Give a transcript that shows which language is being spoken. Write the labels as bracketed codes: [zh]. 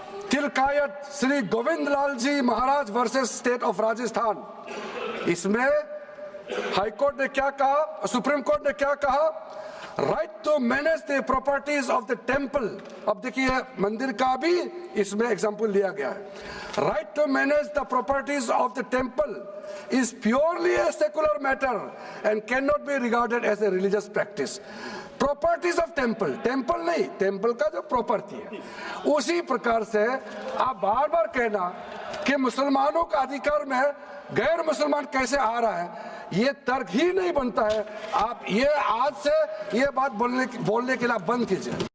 [hi] Tilkayat Shri Govind Lal ji Maharaj versus state of Rajasthan, इसमें high court ने क्या कहा, सुप्रीम कोर्ट ने क्या कहा, [en] Right to manage the properties of the temple. [hi] अब देखिए मंदिर का भी इसमें एग्जांपल लिया गया है। [en] Right to manage the properties of the temple is purely a secular matter and cannot be regarded as a religious practice. Properties of temple, [hi] temple नहीं, temple का जो property है, उसी प्रकार से आप बार बार कहना कि मुसलमानों का अधिकार में गैर मुसलमान कैसे आ रहा है, ये तर्क ही नहीं बनता है। आप ये आज से ये बात बोलने के लिए बंद कीजिए।